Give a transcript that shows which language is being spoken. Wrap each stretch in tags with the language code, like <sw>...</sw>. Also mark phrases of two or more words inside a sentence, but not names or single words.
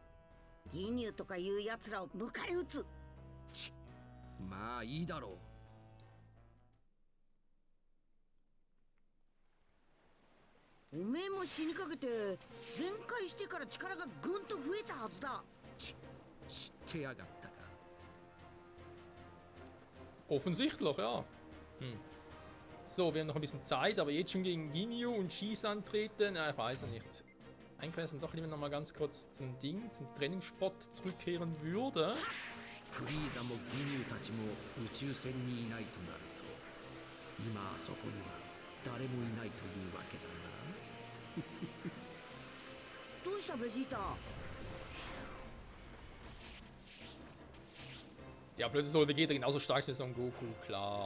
<ja>ギニューとかいうやつらを迎え撃つ。まあいいだろう。おめえも死にかけて全開してから力がぐんと増えたはずだ。知ってやがったか。</ja> <de>Offensichtlich, ja. So, wir haben noch ein bisschen Zeit, aber jetzt schon gegen Ginyu und Cheese antreten? Ja, ich weiß ja nicht. Eigentlich wäre es doch lieber noch mal ganz kurz zum Trainingsspot zurückkehren würde.</de> <ja>フリーザもギニューたちも宇宙船にいないとなると、今あそこには誰もいないというわけだな。どうしたベジータ？</ja> <de>Ja, plötzlich soll Vegeta genauso stark sein wie Son Goku, klar.</de>